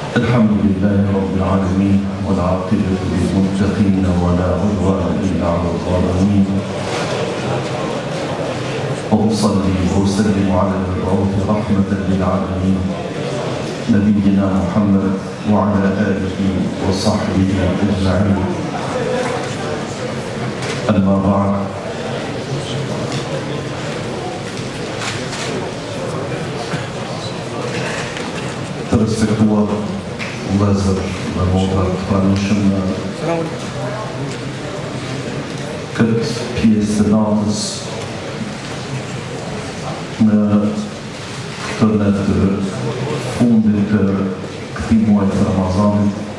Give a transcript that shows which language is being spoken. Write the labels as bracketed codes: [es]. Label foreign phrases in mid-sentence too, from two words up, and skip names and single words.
[ar] الحمد لله رب العالمين والعاقبة للمتقين ولا عدوان إلا على الظالمين وأصلي وأسلم على المبعوث رحمة للعالمين نبينا محمد وعلى آله وصحبه أجمعين أما بعد [sq] të respektuar vëllezër dhe motra të pranishëm në këtë pjesë të natës në këtë të fundit të këtij muaji të Ramazanit,